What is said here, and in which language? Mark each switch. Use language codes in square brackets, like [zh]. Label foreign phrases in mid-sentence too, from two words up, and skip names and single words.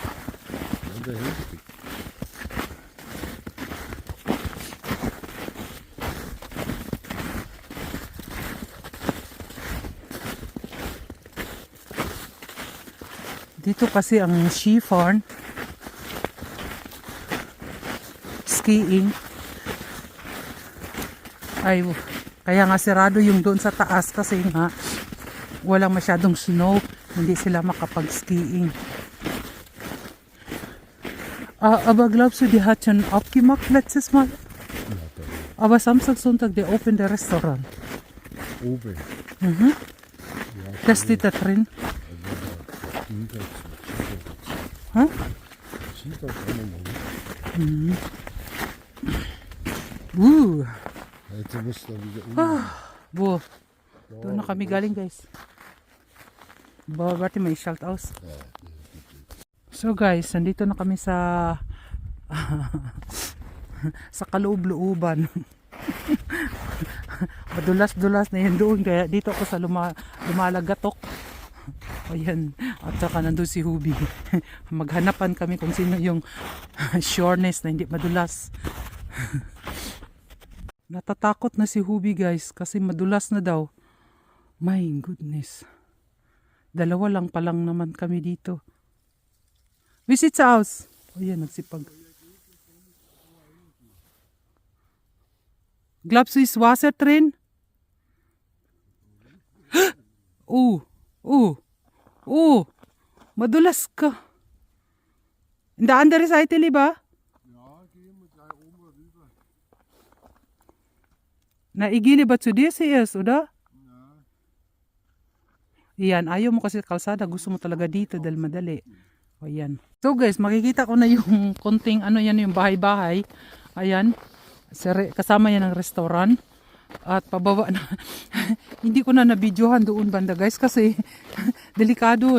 [tl] Dito kasi ang Skifarn skiing ay kaya nga sarado yung doon sa taas kasi nga walang masyadong snow, hindi sila makapag-skiing. [de] Aber glaubst du, die hat schon abgemacht letztes Mal? Aber Samstag, Sonntag, die open der Restaurant. Oben. Mhm. Das steht da drin. Huh? Mhm. Jetzt musst du wieder Wo? [tl] Doon na kami galing guys. Babati may shout out. So guys, nandito na kami sa sa kaloob-looban. Madulas-dulas na yun doon. Kaya dito ako sa lumalagatok. Ayan. At saka nandun si Hubi. Maghanapan kami kung sino yung sureness na hindi madulas. Natatakot na si Hubi guys kasi madulas na daw. [en] My goodness. [tl] Dalawa lang palang naman kami dito. Visit sa house. Ayan, nagsipag. [de] Glaubst du, ist Wasser drin? [tl] Madulas ka. [de] In der andere Seite lieber? Ja, gehen wir gleich oben rüber. Na, ich gehe lieber zu dir zuerst, oder? [tl] Yan, ayaw mo kasi kalsada. Gusto mo talaga dito dahil madali. O yan. So guys, makikita ko na yung konting ano yan, yung bahay-bahay. Ayan. Kasama yan ng restaurant. At pababa na. Hindi ko na nabidyohan doon banda guys kasi delikado.